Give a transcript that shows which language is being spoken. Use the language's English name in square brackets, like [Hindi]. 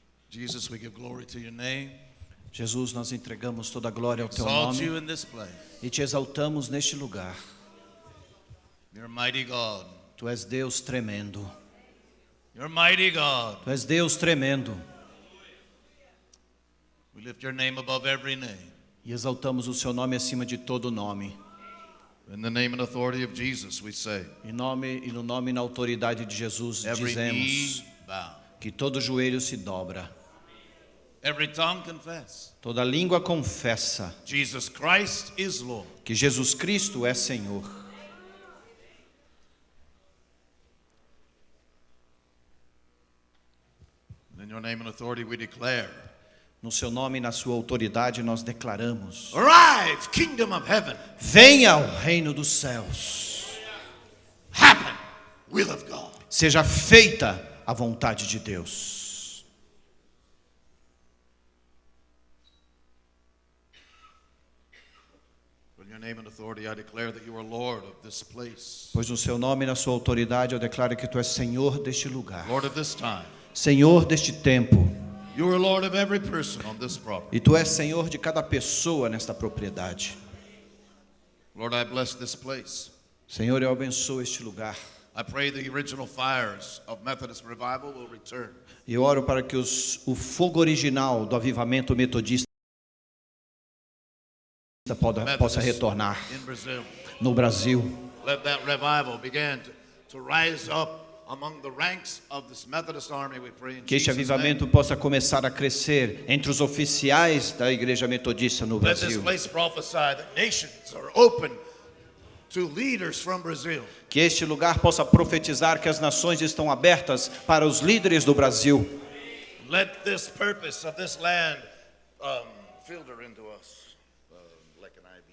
[English] Jesus, we give glory to your name. [Portuguese] Jesus, nós entregamos toda a glória ao teu [English] Exalt you [Portuguese] nome [English] in this place. [Portuguese] e te exaltamos neste lugar. [English] You're a mighty God. [Portuguese] Tu és Deus tremendo. [English] You're a mighty God. [Portuguese] Tu és Deus tremendo. [English] We lift your name above every name. [Portuguese] E exaltamos o seu nome acima de todo nome. [English] In the name and authority of Jesus, we say, [Portuguese] E no nome e na autoridade de Jesus [English] every knee [Portuguese] dizemos [English] bow. [Portuguese] que todo joelho se dobra. [English] Every tongue confess. [Portuguese] Toda língua confessa [English] Jesus Christ is Lord. [Portuguese] que Jesus Cristo é Senhor. [English] In your name and authority we declare, [Portuguese] No seu nome e na sua autoridade nós declaramos: [English] arrive, kingdom of heaven. [Portuguese] venha ao reino dos céus. [English] Happen, will of God. [Portuguese] Seja feita a vontade de Deus. [English] In your name and authority I declare that you are Lord of this place. [Portuguese] Pois no seu nome e na sua autoridade eu declaro que tu és Senhor deste lugar. [English] Lord of this time. [Portuguese] Senhor deste tempo. [English] You are Lord of every person on this property. [Portuguese] E tu és Senhor de cada pessoa nesta propriedade. [English] Lord, I bless this place. [Portuguese] Senhor, eu abençoo este lugar. [English] I pray the original fires of Methodist revival will return. [Portuguese] E eu oro para que o fogo original do avivamento metodista possa retornar [English] In Brazil. [Portuguese] no Brasil. [English] Let that revival begin to rise up among the ranks of this Methodist army, we pray in [Portuguese] Que este [English] Jesus' [Portuguese] avivamento [English] name. [Portuguese] possa começar a crescer entre os oficiais da Igreja Metodista no [English] Let this [Portuguese] Brasil. [English] place prophesy that nations are open to leaders from Brazil. [Portuguese] Que este lugar possa profetizar que as nações estão abertas para os líderes do Brasil. [English] Let this purpose of this land filter into us like an IV.